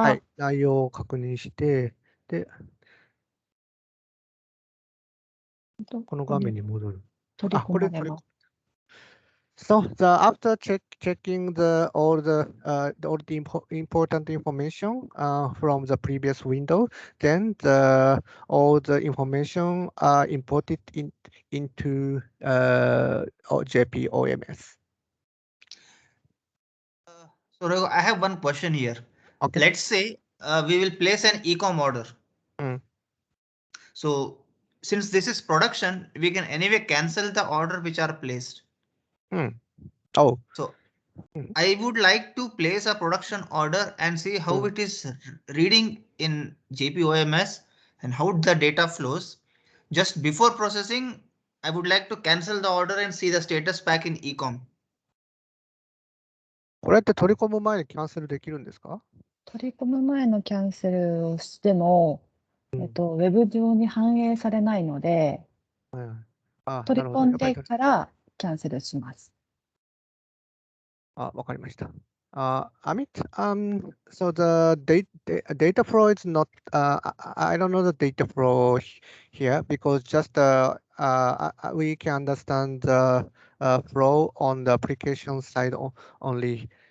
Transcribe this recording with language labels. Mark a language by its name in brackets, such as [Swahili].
[Japanese] はい、内容を確認して、で、この画面に戻る。取り込まれます。 [English] So after checking all the important information from the previous window, then all the information are imported into JP OMS. So Raghu, I have one question here. Okay. Let's say we will place an e-com order. So since this is production, we can anyway cancel the order which are placed. Oh. So I would like to place a production order and see how it is reading in JP OMS and how the data flows. Just before processing, I would like to cancel the order and see the status back in ecom. [Japanese] これって取り込む前にキャンセルできるんですか？取り込む前のキャンセルをしても、ウェブ上に反映されないので、取り込んでからキャンセルします。わかりました。 [English] Amit, so the data flow is not, I don't know the data flow here because just we can understand the flow on the application side only.